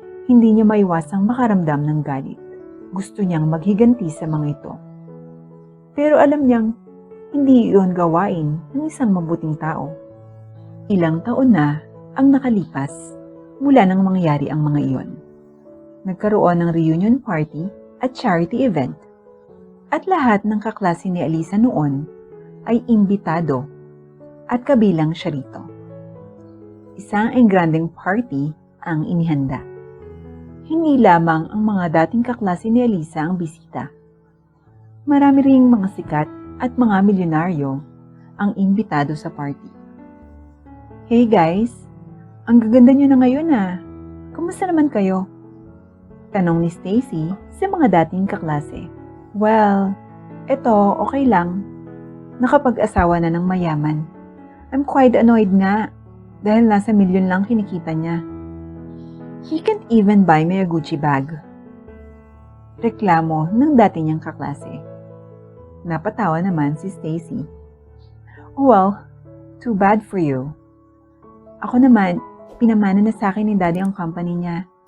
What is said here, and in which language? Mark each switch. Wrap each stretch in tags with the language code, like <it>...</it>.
<tl>Hindi niya maiwasang makaramdam ng galit. Gusto niyang maghiganti sa mga ito. Pero alam niyang hindi iyon gawain ng isang mabuting tao. Ilang taon na ang nakalipas mula nang mangyari ang mga iyon. Nagkaroon ng reunion party at charity event. At lahat ng kaklase ni Elisa noon ay imbitado at kabilang siya rito. Isang engrandeng party ang inihanda. Hindi lamang ang mga dating kaklase ni Elisa ang bisita. Marami ring mga sikat at mga milyonaryo ang imbitado sa party.</tl> <en>Hey guys,</en> <tl>ang gaganda nyo na ngayon ah. Kumusta naman kayo? Tanong ni Stacy sa mga dating kaklase. Well, eto okay lang. Nakapag-asawa na ng mayaman.</tl> <en>I'm quite annoyed</en> <tl>nga dahil nasa milyon lang kinikita niya.</tl> <en>He can't even buy me a Gucci bag.</en> <tl>Reklamo ng dati niyang kaklase. Napatawa naman si Stacy.</tl> <en>Well, too bad for you.</en> <tl>Ako naman, pinamana na sa akin ni Daddy ang company niya.</tl>